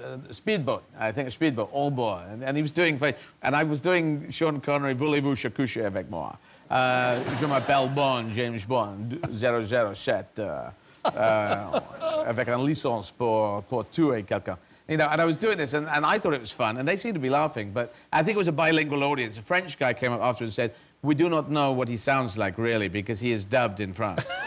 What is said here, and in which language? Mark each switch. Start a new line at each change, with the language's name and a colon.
English: Speedboat, I think a speedboat, all board. And he was doing, and I was doing Sean Connery,
French: voulez-vous se coucher avec moi? Je m'appelle Bond, James Bond, 007, avec une licence pour tuer quelqu'un.
English: You know, and I was doing this, and I thought it was fun, and they seemed to be laughing, but I think it was a bilingual audience. A French guy came up afterwards and said, we do not know what he sounds like, really, because he is dubbed in France.